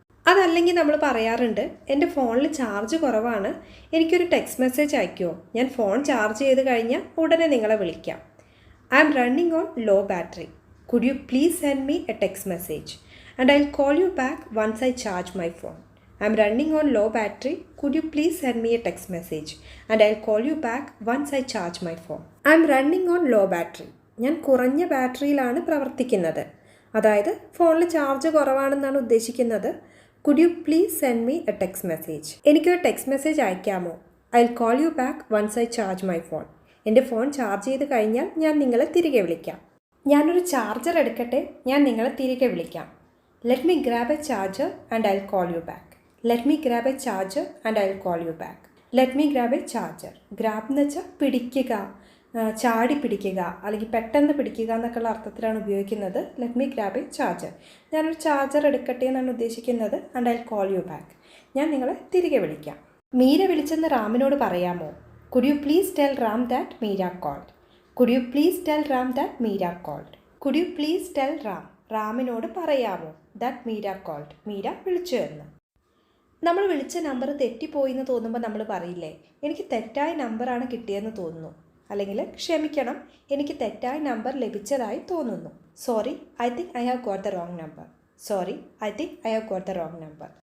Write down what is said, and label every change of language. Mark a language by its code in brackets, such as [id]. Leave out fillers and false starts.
[ml] അതല്ലെങ്കിൽ നമ്മൾ പറയാറുണ്ട്, എൻ്റെ ഫോണിൽ ചാർജ് കുറവാണ്, എനിക്കൊരു ടെക്സ്റ്റ് മെസ്സേജ് അയക്കുമോ? ഞാൻ ഫോൺ ചാർജ് ചെയ്ത് കഴിഞ്ഞാൽ ഉടനെ നിങ്ങളെ വിളിക്കാം. [en] I am running on low battery. Could you please send me a text message and I will call you back once I charge my phone. I am running on low battery. Could you please send me a text message and I'll call you back once I charge my phone. I am running on low battery. [ml] ഞാൻ കുറഞ്ഞ ബാറ്ററിയിലാണ് പ്രവർത്തിക്കുന്നത്. അതായത് ഫോണിൽ charge കുറവാണെന്നാണ് ഉദ്ദേശിക്കുന്നത്. [en] Could you please send me a text message? [ml] എനിക്കൊരു text message അയക്കാമോ? [en] I'll call you back once I charge my phone. [ml] എൻ്റെ phone charge ചെയ്ത് കഴിഞ്ഞാൽ ഞാൻ നിങ്ങളെ തിരികെ വിളിക്കാം. ഞാനൊരു ചാർജർ എടുക്കട്ടെ, ഞാൻ നിങ്ങളെ തിരികെ വിളിക്കാം. [en] Let me grab a charger and I'll call you back. Let me grab a charger and I'll call you back. Let me grab a charger. [ml] Grab എന്ന് വെച്ചാൽ പിടിക്കുക, ചാടി പിടിക്കുക അല്ലെങ്കിൽ പെട്ടെന്ന് പിടിക്കുക എന്നൊക്കെയുള്ള അർത്ഥത്തിലാണ് ഉപയോഗിക്കുന്നത്. [en] Let me grab a charger. [ml] ഞാനൊരു ചാർജർ എടുക്കട്ടെ എന്നാണ് ഉദ്ദേശിക്കുന്നത്. [en] And I'll call you back. [ml] ഞാൻ നിങ്ങളെ തിരികെ വിളിക്കാം. മീര വിളിച്ചെന്ന് റാമിനോട് പറയാമോ? [en] Could you please tell Ram that Meera called? Could you please tell Ram that Meera called? Could you please tell Ram? [ml] റാമിനോട് പറയാമോ [en] that Meera called? [ml] മീര വിളിച്ചു എന്ന്. നമ്മൾ വിളിച്ച നമ്പർ തെറ്റിപ്പോയി എന്ന് തോന്നുമ്പോൾ നമ്മൾ പറയില്ലേ, എനിക്ക് തെറ്റായ നമ്പറാണ് കിട്ടിയതെന്ന് തോന്നുന്നു, അല്ലെങ്കിൽ ക്ഷമിക്കണം, എനിക്ക് തെറ്റായ നമ്പർ ലഭിച്ചതായി തോന്നുന്നു. [en] Sorry, I think I have got the wrong number. Sorry, I think I have got the wrong number.